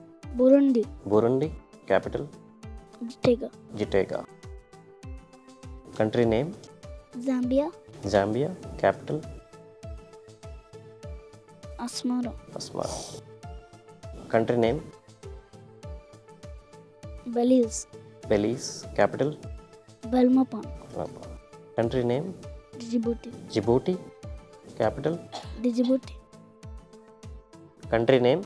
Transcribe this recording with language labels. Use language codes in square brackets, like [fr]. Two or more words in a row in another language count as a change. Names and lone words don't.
[en] Burundi. Burundi. Capital. Gitega. Gitega. Country name. Zambia. Zambia. Capital. Asmara. Asmara. Country name. Belize. Belize. Capital. Belmopan. Country name. Djibouti. Djibouti. Capital. Djibouti. Country name.